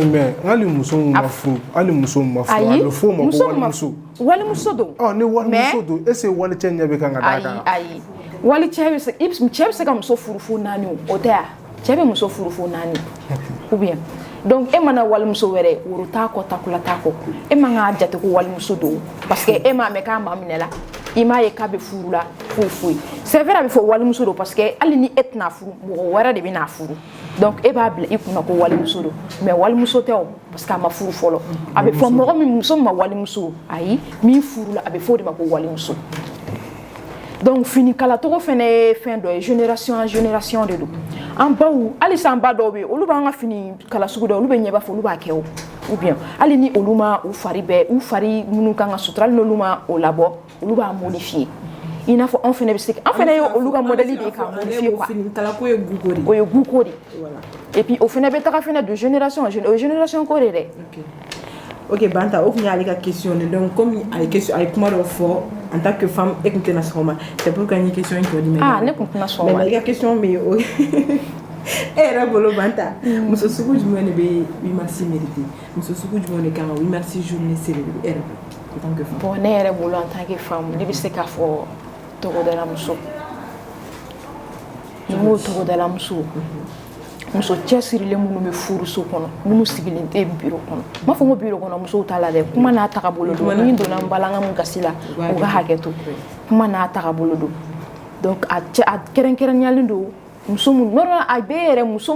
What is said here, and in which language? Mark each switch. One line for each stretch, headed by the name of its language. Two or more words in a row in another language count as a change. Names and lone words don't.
Bambara: Mais hali muso ma furu a bɛ fɔ o ma ko walimuso. Walimuso don. Ni walimuso don
French: est ce que
Bambara: wali cɛ ɲɛ bɛ kan ka d'a kan. Ayi wali cɛ bɛ se ka muso furu fo 4 o tɛ ya cɛ bɛ muso furu fo 4
French: ou bien donc
Bambara: e mana walimuso wɛrɛ woro t'a kɔ takula t'a kɔ e man ka jate ko walimuso don
French: parce que
Bambara: e m'a mɛn k'a ma minɛ la i m'a ye k'a bɛ furu la foyi
French: c'est vrai
Bambara: a bɛ fɔ walimuso don
French: parce que
Bambara: hali ni e tɛna furu mɔgɔ wɛrɛ de bɛ n'a furu donc e b'a bila i kunna ko walimuso don mais walimuso tɛ o
French: parce que
Bambara: a ma furu fɔlɔ a bɛ fɔ mɔgɔ min muso ma walimuso ayi min furu la a bɛ fɔ o de ma ko walimuso donc fini kala togo fɛnɛ ye fɛn dɔ ye
French: génération en génération
Bambara: de don an baw halisa an ba dɔw bɛ yen olu b'an ka fini kala sugu dɔ olu bɛ ɲɛba fɔ olu b'a kɛ o ou bien hali ni olu ma u fari minnu kan ka sutura hali n'olu ma o labɔ olu b'a modifier i n'a fɔ an fɛnɛ bɛ se an fɛnɛ ye olu ka modèle de ye k'a modifier quoi fini kala ko ye guko de o ye guko de
French: et puis
Bambara: o fɛnɛ bɛ taga fɛnɛ de
French: génération en génération
Bambara: ko de dɛ ok Banta o kun y'ale ka question de
French: donc comme
Bambara: a ye kuma dɔ fɔ
French: en tant que femme
Bambara: e kun tɛna sɔn o ma
French: c'est pourquoi
Bambara: n ye question in tɔ di ah ne kun tɛna sɔn o ma mais i ka question bɛ yen o e yɛrɛ bolo Banta muso sugu jumɛn de bɛ 8 mars mérité muso sugu jumɛn de kan ka 8 mars journée célébrer e yɛrɛ
French: en tant que femme
Bambara: bon ne yɛrɛ bolo
French: en tant que femme
Bambara: ne bɛ se k'a fɔ togodala muso ni n ko togodala muso muso cɛsirilen minnu bɛ furuso kɔnɔ minnu sigilen tɛ bureau kɔnɔ n m'a fɔ n ko bureau kɔnɔ musow t'a la dɛ kuma n'a tagabolo don ni n donna n balanga min gasi la u ka hakɛ to kuma n'a tagabolo don donc a kɛrɛnkɛrɛnyalen don muso minnu normalement a bɛɛ yɛrɛ muso